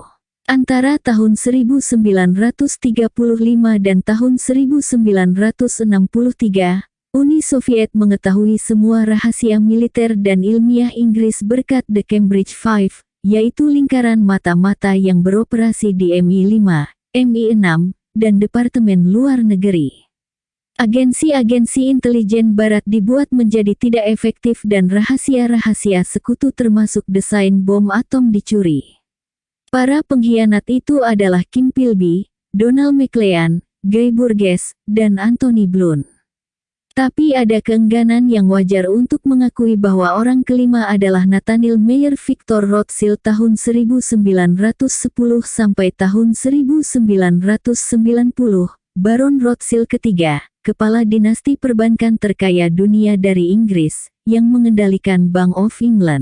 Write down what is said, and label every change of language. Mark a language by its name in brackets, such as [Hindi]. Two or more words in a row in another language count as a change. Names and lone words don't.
[Indonesian] Antara tahun 1935 dan tahun 1963, Uni Soviet mengetahui semua rahasia militer dan ilmiah Inggris berkat The Cambridge Five, yaitu lingkaran mata-mata yang beroperasi di MI5, MI6, dan Departemen Luar Negeri. Agensi-agensi intelijen barat dibuat menjadi tidak efektif dan rahasia-rahasia sekutu termasuk desain bom atom dicuri. Para pengkhianat itu adalah Kim Philby, Donald Maclean, Guy Burgess, dan Anthony Blunt. Tapi ada keengganan yang wajar untuk mengakui bahwa orang kelima adalah Nathaniel Meyer Victor Rothschild tahun 1910 sampai tahun 1990, Baron Rothschild ketiga, kepala dinasti perbankan terkaya dunia dari Inggris, yang mengendalikan Bank of England.